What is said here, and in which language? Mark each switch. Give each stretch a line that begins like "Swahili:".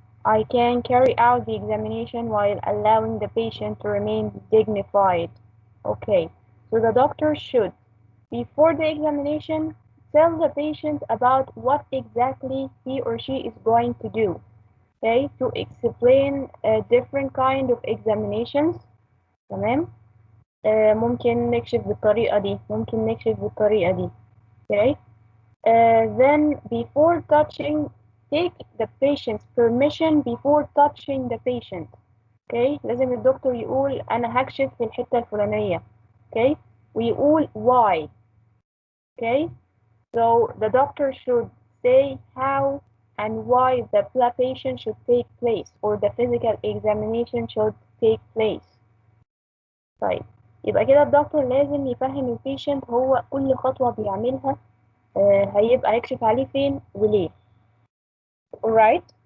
English: I can carry out the examination while allowing the patient to remain dignified. Okay, so the doctor should, before the examination, tell the patient about what exactly he or she is going to do. Okay, to explain different kind of examinations.
Arabic: تمام. ممكن نكشف بالطريقة دي، ممكن نكشف بالطريقة دي.
English: Okay. Then before touching, take the patient's permission before touching the patient.
Arabic: Okay, لازم الدكتور يقول أنا هكشف في الحتة الفلانية.
English: Okay, ويقول why. Okay, so the doctor should say how and why the palpation should take place or the physical examination should take place.
Arabic: طيب, يبقى كده الدكتور لازم يفهم البيشنت هو كل خطوة بيعملها هيبقى هيكشف عليه فين وليه. Alright.